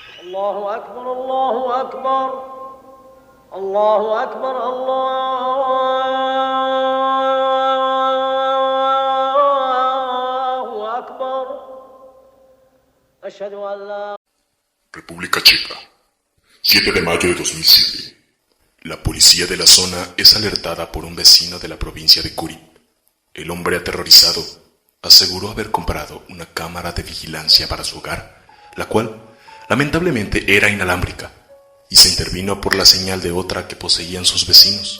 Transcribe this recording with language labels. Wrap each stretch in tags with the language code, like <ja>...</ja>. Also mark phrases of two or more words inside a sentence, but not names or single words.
<ar>الله أكبر الله أكبر الله أكبر الله أكبر أشهد أن لا.</ar> <es>República Checa, 7 de mayo de 2007. La policía de la zona es alertada por un vecino de la provincia de Kurin. El hombre aterrorizado aseguró haber comprado una cámara de vigilancia para su hogar, la cual lamentablemente era inalámbrica y se intervino por la señal de otra que poseían sus vecinos.</es>